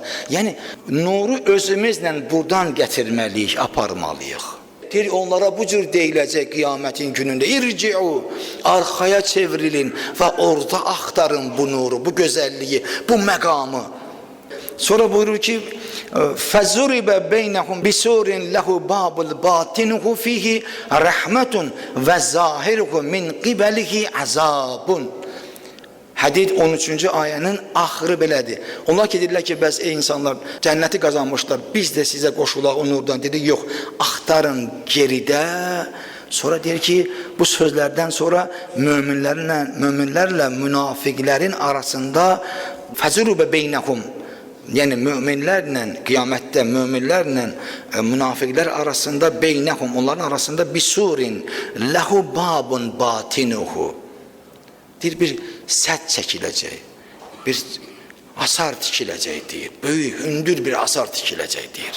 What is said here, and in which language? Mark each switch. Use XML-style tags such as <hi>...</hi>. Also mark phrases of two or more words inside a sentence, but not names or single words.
<az>Yəni, nuru özümüzlə buradan gətirməliyik, aparmalıyıq. Deyir, onlara bu cür deyiləcək qiyamətin günündə, irciu, arxaya çevrilin və orada axtarın bu nuru, bu gözəlliyi, bu məqamı. Sonra buyurur ki,</az> <ar>فَزُرِبَ بَيْنَهُمْ بِسُورٍ لَهُ بَابُ الْبَاطِنُهُ فِيهِ رَحْمَةٌ وَزَاهِرُهُ مِنْ قِبَلِهِ عَذَابٌ.</ar> <az>Hədid 13-cü ayənin axırı belədir. Onlar ki, deyirlər ki, bəs ey insanlar, cənnəti qazanmışlar, biz də sizə qoşulaq o nurdan. Dedi, yox, axtarın geridə. Sonra deyir ki, bu sözlərdən sonra möminlərlə münafiqlərin arasında</az> <ar>فَزُرِبَ بَيْنَهُمْ,</ar> <az>yəni möminlərlə, qiyamətdə möminlərlə münafiqlər arasında beynəhum, onların arasında</az> <ar>بسور له باب باطنه,</ar> <az>deyir, bir sədd çəkiləcək, bir asar tikiləcək deyir, böyük, hündür bir asar tikiləcək deyir.</az>